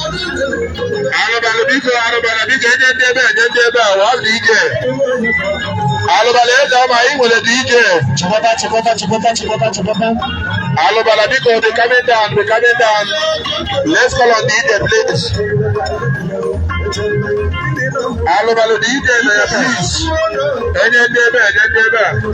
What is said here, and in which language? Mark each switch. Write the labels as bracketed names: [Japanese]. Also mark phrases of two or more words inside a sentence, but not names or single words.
[Igbo] Alụbalụ biko, alụbalụ biko, enye ndị ebe a, enye ndị ebe a, wa dị ike. Alụbalụ eze ama ị nwere dị ike. Chịkọta, chịkọta, chịkọta, chịkọta, chịkọta. Alụbalụ biko, [English] be coming down, be coming down. Let's call on the D J, please. [Igbo] Alụbalụ D J na ya, please. Enye ndị ebe a, enye ndị ebe a.